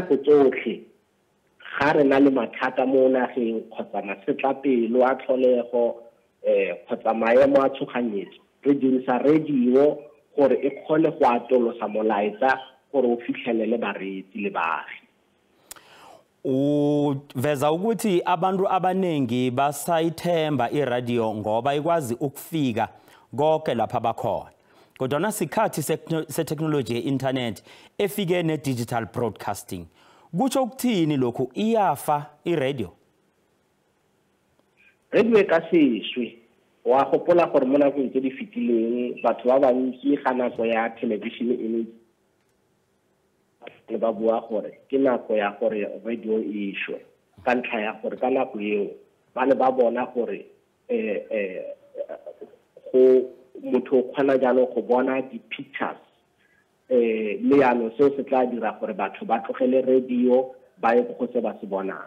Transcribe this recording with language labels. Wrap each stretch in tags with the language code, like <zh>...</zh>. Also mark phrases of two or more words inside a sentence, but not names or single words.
<tn>So ka nako tsotlhe ga re na le mathata mo nageng kgotsa masetlapelo a tlholego kgotsa maemo a tshoganyetso re dirisa radio gore e kgone go atolosa molaetsa gore o fitlhelele bareetsi le baagi.</tn> <nr>Uveza ukuthi abantu abanengi basayithemba iradio ngoba ikwazi ukufika konke lapha bakhona. Kodwa sikhathi se-technology ye-internet efike ne-</nr> <en>digital broadcasting.</en> <nr>Kutsho ukuthini lokhu iyafa iradio?</nr> <tn>Radio e ka sešwe wa gopola gore mo nakong tse di fetileng batho ba bantsi ga nako ya television le ba bua gore ke nako ya gore radio e shwe ka ntlha ya gore ka nako eo ba ne ba bona gore go motho kgona jalo go bona di-pictures le yalo seo se tla dira gore batho ba tlogele radio ba ye go se ba se bonang.</tn>